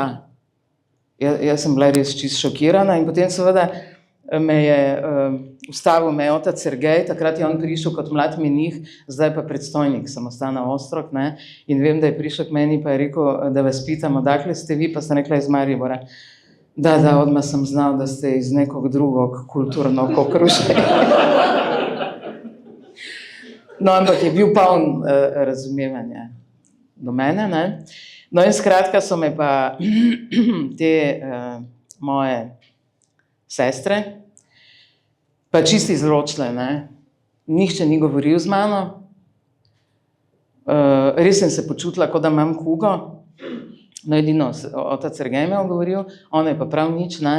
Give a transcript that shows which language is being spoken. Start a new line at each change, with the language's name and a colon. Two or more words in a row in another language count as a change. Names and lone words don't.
Slovenian: Jaz sem bila res čisto šokirana in potem seveda me je ustavil otac Sergej, takrat je on prišel kot mlad menih, zdaj pa predstojnik samostana Ostrog, ne, in vem, da je prišel k meni pa je rekel,
Serbian: da vas pitam, odakle ste vi,
Slovenian: pa sem rekla iz Maribora.
Serbian: Da, odmah sem znal, da ste iz nekog drugog kulturnog okruženja.
Slovenian: No, ampak je bil poln razumevanja do mene, ne. No in skratka so me pa te moje sestre pa čisto izločile, ne. Nihče ni govoril z mano, res sem se počutila, kot da imam kugo, no edino otac Sergej me je govoril, ona je pa prav nič, ne.